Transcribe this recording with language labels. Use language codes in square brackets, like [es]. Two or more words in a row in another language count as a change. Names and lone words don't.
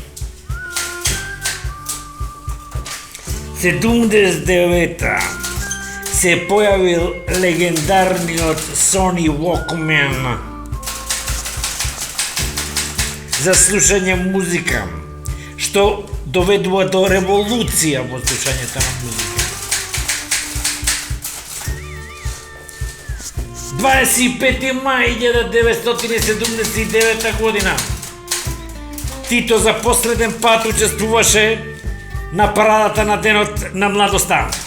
[mk] 79. се појавил легендарниот Sony Walkman за слушање музика, što dovedува до револуција во слушањето на музика. 25. мај 1979 година Тито за последен пат учествуваше на парадата на денот на младоста.